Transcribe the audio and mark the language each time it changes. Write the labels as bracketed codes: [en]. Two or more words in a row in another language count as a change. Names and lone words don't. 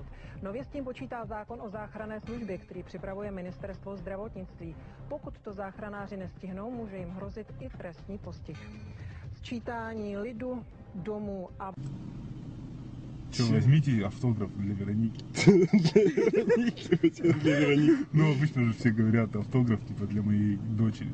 [cs] Nově s tím počítá zákon o záchranné službě, který připravuje ministerstvo zdravotnictví. Pokud to záchranáři nestihnou, může jim hrozit i trestní postih. Sčítání lidu, domů a... [ru] Че, возьмите автограф для Вероники. Для Вероники? Ну, обычно же все говорят автограф, типа, для моей дочери.